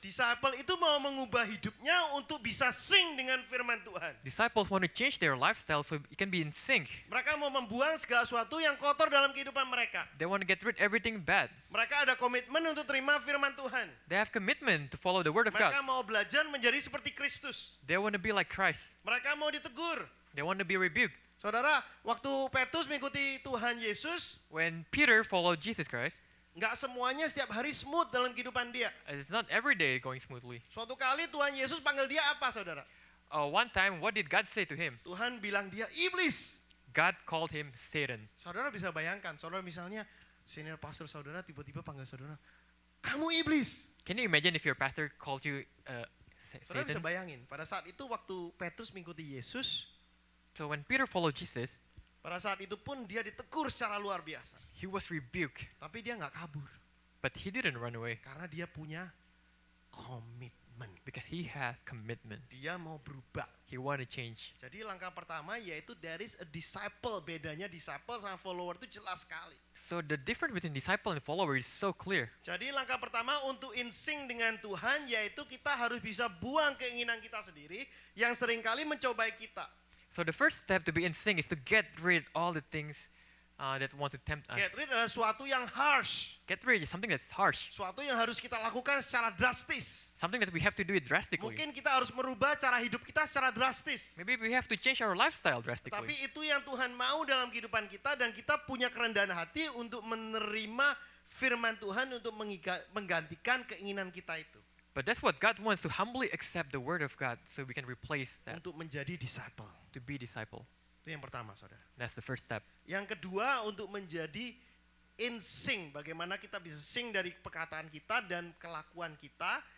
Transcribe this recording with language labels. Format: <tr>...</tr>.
<id>Disciple itu mau mengubah hidupnya untuk bisa sing dengan firman Tuhan.</id> <en>Disciples want to change their lifestyle so it can be in sync.</en> <id>Mereka mau membuang segala sesuatu yang kotor dalam kehidupan mereka.</id> <en>They want to get rid everything bad.</en> <id>Mereka ada komitmen untuk terima firman Tuhan.</id> <en>They have commitment to follow the word of God.</en> <id>Mereka mau belajar menjadi seperti Kristus.</id> <en>They want to be like Christ.</en> <id>Mereka mau ditegur.</id> <en>They want to be rebuked.</en> <id>Saudara, waktu Petrus mengikuti Tuhan Yesus,</id> <en>When Peter followed Jesus Christ,</en> <id>nggak semuanya setiap hari smooth dalam kehidupan dia.</id> <en>it's not every day going smoothly.</en> <id>Suatu kali Tuhan Yesus panggil dia apa, saudara?</id> <en>One time, what did God say to him?</en> <id>Tuhan bilang dia iblis.</id> <en>God called him Satan.</en> <id>Saudara bisa bayangkan, saudara misalnya senior pastor saudara tiba-tiba panggil saudara, kamu iblis.</id> <en>Can you imagine if your pastor called you</en> <id>Saudara bisa</id> <en>Satan?</en> <id>bayangin, pada saat itu waktu Petrus mengikuti Yesus,</id> <en>So when Peter followed Jesus,</en> <id>pada saat itu pun dia ditegur secara luar biasa.</id> <en>he was rebuked,</en> <id>Tapi dia nggak kabur,</id> <en>but he didn't run away</en> <id>karena dia punya komitmen.</id> <en>because he has commitment.</en> <id>Dia mau berubah.</id> <en>He want to change.</en> <id>Jadi langkah pertama yaitu</id> <en>there is a disciple.</en> <id>Bedanya disciple sama follower itu jelas sekali.</id> <en>So the difference between disciple and follower is so clear.</en> <id>Jadi langkah pertama untuk in sync dengan Tuhan yaitu kita harus bisa buang keinginan kita sendiri yang seringkali mencobai kita.</id> <en>So the first step to be in sync is to get rid all the things that want to tempt us. Get rid</en> <id>adalah suatu yang harsh.</id> <en>Get rid is something that's harsh,</en> <id>Suatu yang harus kita lakukan secara drastis.</id> <en>something that we have to do it drastically.</en> <id>Mungkin kita harus merubah cara hidup kita secara drastis.</id> <en>Maybe we have to change our lifestyle drastically.</en> <id>Tapi itu yang Tuhan mau dalam kehidupan kita dan kita punya kerendahan hati untuk menerima firman Tuhan untuk menggantikan keinginan kita itu.</id> <en>But that's what God wants, to humbly accept the word of God so we can replace that,</en> <id>Untuk menjadi disciple.</id> <en>to be disciple.</en> <id>Itu yang pertama, saudara.</id> <en>That's the first step.</en> <id>Yang kedua untuk menjadi in sync. Bagaimana kita bisa sync dari perkataan kita dan kelakuan kita.</id>